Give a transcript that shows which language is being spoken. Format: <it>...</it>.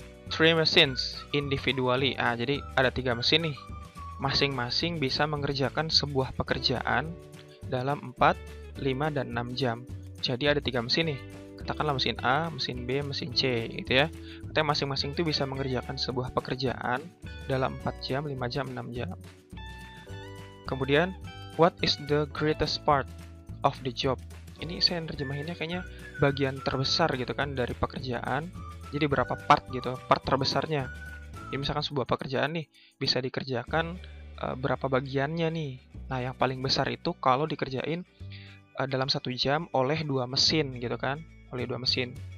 <en>3 machines individually.</en> <id>Jadi ada 3 mesin nih. Masing-masing bisa mengerjakan sebuah pekerjaan dalam 4, 5, dan 6 jam. Jadi ada 3 mesin nih. Katakanlah mesin A, mesin B, mesin C gitu ya. Katanya masing-masing itu bisa mengerjakan sebuah pekerjaan dalam 4 jam, 5 jam, 6 jam.</id> <en>Kemudian, what is the greatest part of the job?</en> <id>Ini saya nerjemahinnya kayaknya bagian terbesar gitu kan dari pekerjaan. Jadi berapa part gitu, part terbesarnya. Ya, misalkan sebuah pekerjaan nih bisa dikerjakan berapa bagiannya nih. Nah, yang paling besar itu kalau dikerjain dalam 1 jam oleh 2 mesin gitu kan, oleh 2 mesin.</id>